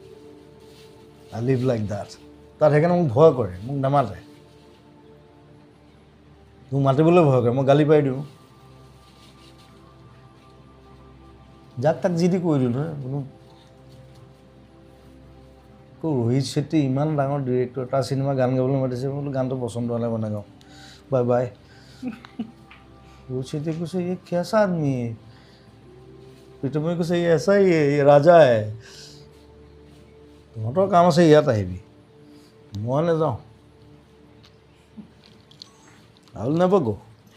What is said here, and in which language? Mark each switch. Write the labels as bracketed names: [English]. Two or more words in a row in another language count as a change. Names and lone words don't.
[English] I live like that [Assamese] তাত সেইকাৰণে মোক ভয় কৰে মোক নামাতে মোক মাতিবলৈ ভয় কৰে, মই গালি পাৰি দিওঁ। যাক তাক যি দি কৈ দিওঁ নহয় কোনো। ৰোহিত ছেট্টি ইমান ডাঙৰ ডিৰেক্টৰ, তাৰ চিনেমা গান গাবলৈ মাতিছে, মই বোলো গানটো পচন্দ হ'লে মই নাগাওঁ, [English] bye bye. [Hindi] रोहित शेट्टी কৈছে ये कैसा आदमी है, প্ৰীতমে কৈছে ये ऐसा ही है, ये राजा है, [Assamese] তহঁতৰ কাম আছে ইয়াত আহিবি, মই নাযাওঁ। [English] I will never go.